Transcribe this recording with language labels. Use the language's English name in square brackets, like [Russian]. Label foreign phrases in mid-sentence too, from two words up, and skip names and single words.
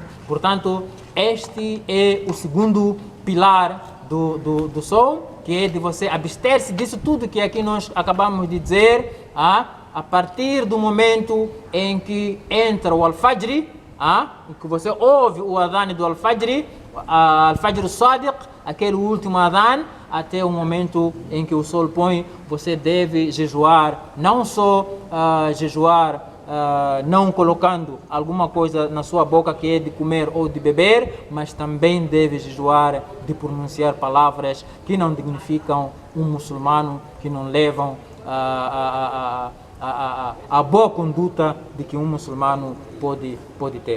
[Portuguese] Portanto, este é o segundo pilar do som, que é de você abster-se disso tudo que aqui nós acabamos de dizer, a partir do momento em que entra o al-Fajr, em que você ouve o adhan do al-Fajr, [Arabic] الفجر الصادق, [Portuguese] aquele último adhan, até o momento em que o sol põe, você deve jejuar, não só jejuar não colocando alguma coisa na sua boca que é de comer ou de beber, mas também deve jejuar de pronunciar palavras que não dignificam um muçulmano, que não levam a boa conduta de que um muçulmano pode ter.